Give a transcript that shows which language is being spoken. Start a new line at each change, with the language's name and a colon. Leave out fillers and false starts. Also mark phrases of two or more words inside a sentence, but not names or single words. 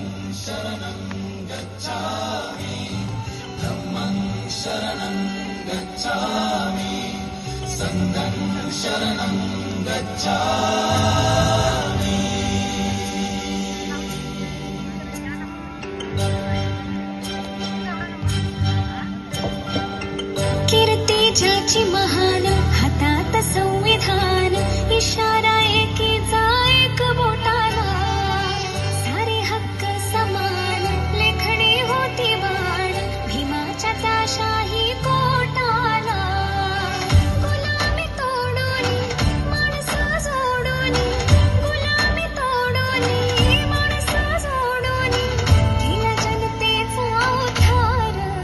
Pali: शरणं गच्छामि धम्मं शरणं गच्छामि संघं शरणं गच्छामि।
Marathi: कीर्ती ज्याची महान हातात संविधान इशारा एकीचा एक बोटाला सारे हक्क समान लेखणी होती बाण भीमाच्या त्या शाही कोटाला गुलामी तोडून माणसं जोडून गुलामी तोडून माणसं जोडून केला जनतेचा उद्धार